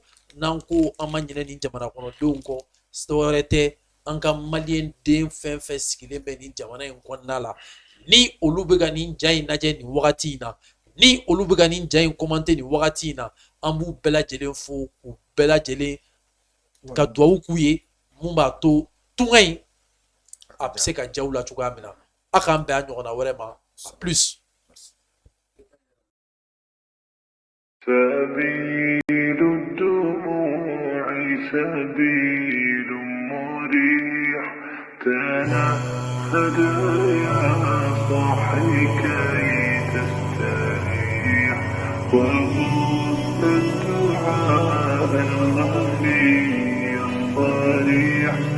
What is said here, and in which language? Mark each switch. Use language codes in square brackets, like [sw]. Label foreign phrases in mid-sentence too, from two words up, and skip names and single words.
[bm] n'an ko an ma ɲinɛ nin jamana kɔnɔdenw kɔ dɔwɛrɛ tɛ an ka Malien den fɛn fɛn sigilen bɛ nin jamana in kɔnɔna la ni olu bɛ ka nin ja in lajɛ nin wagati in na ni olu bɛ ka nin ja in commenter nin wagati in na an b'u bɛɛ lajɛlen fo k'u bɛɛ lajɛlen ka dugawu k'u ye mun b'a to tunga in a bɛ se ka jaw la cogoya min na a k'an bɛn a ɲɔgɔnna wɛrɛ ma plus. [ar] سبيل الدموع سبيل مريح تنهد يا صاحي كي تستريح وغص الدعاء الغني الصريح